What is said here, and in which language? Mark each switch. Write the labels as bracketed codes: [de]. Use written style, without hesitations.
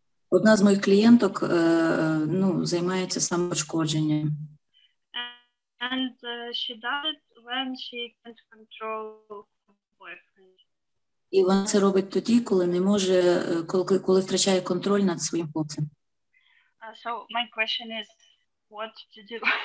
[uk] Одна з моїх клієнток займається самопошкодженням. [en] And she does it when she can't control boyfriend. [uk] І вона це робить тоді, коли не може, коли втрачає контроль над своїм хлопцем. [en] So my question is, what to do?